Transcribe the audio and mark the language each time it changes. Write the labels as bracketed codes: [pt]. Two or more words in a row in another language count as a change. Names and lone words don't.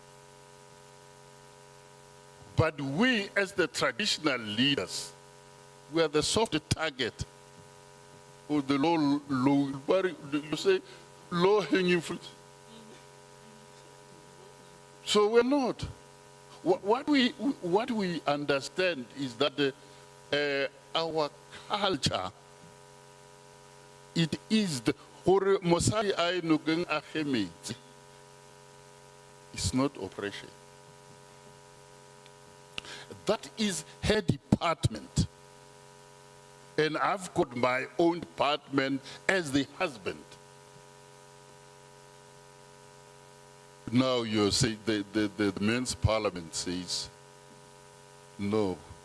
[en] But we, as the traditional leaders, we are the soft target, or the low hanging fruit. So we're not. what we understand is that our culture, it is the [nso] gore mosadi a nokeng a gemetse. [en] It's not oppression. That is her department. And I've got my own department as the husband. Now you say the men's parliament says, no.